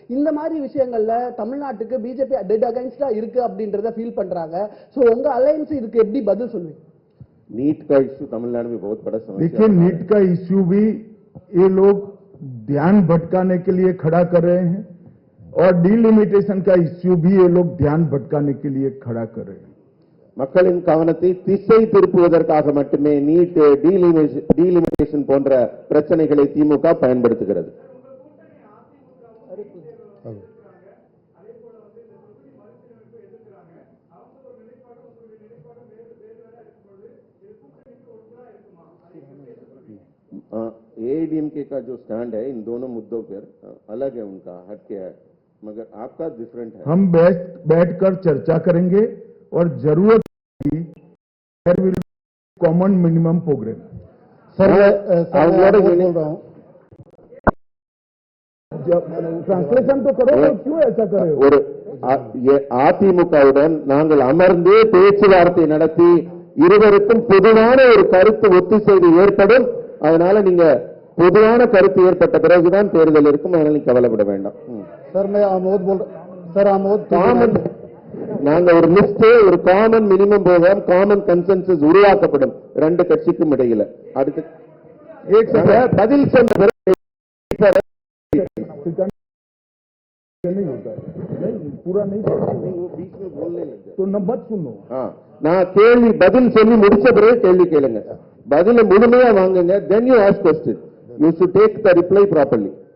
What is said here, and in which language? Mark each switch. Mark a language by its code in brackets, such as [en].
[ta] இந்த மாதிரி விஷயங்கள்ல தமிழ்நாட்டுக்கு பிஜேபி டெட் அகைன்ஸ்டா இருக்கு அப்படின்றத ஃபீல் பண்றாங்க. சோ உங்க அலையன்ஸ் இதுக்கு எப்படி பதில் சொல்லுவீங்க? [hi] नीट का इश्यू तमिलनाडु में बहुत बड़ा समस्या है। देखिए, नीट का इश्यू भी ये लोग ध्यान भटकाने के लिए खड़ा कर रहे हैं और डीलिमिटेशन का इश्यू भी ये लोग ध्यान भटकाने के लिए खड़ा कर रहे हैं। [ta] மக்களின் கவனத்தை திசை திருப்புவதற்காக மட்டுமே நீட், டீலிமிட்டேஷன் போன்ற பிரச்சனைகளை திமுக பயன்படுத்துகிறது. [hi] एआईडीएमके का जो स्टैंड है इन दोनों मुद्दों पर अलग है, उनका हट के है, मगर आपका डिफरेंट है। हम बैठकर चर्चा करेंगे और जरूरत common minimum programme. Sir translation तो करो, क्यों ऐसा कर रहे हो? [ta] ஒரு அதிமுகவுடன் நாங்கள் அமர்ந்து பேச்சுவார்த்தை நடத்தி இருவருக்கும் பொதுவான ஒரு கருத்து ஒத்திசைவு ஏற்படும். அதனால நீங்க பொதுவான கருத்து ஏற்பட்ட பிறகுதான் தேர்தல் இருக்கும். அதனால நீங்க கவலைப்பட வேண்டாம். சார் சார் காமன் நாங்க ஒரு லிஸ்ட், ஒரு common minimum program, common consensus உருவாக்கப்படும் ரெண்டு கட்சிக்கும் இடையில. அடுத்து பதில் சொன்ன [hi] पूरा नहीं तो मत सुनो। [ta] நான் கேள்வி பதில் சொல்லி முடிச்ச பிறகு கேள்வி கேளுங்க. பதில முழுமையா வாங்குங்க. [en] then you ask question. you should take the reply properly.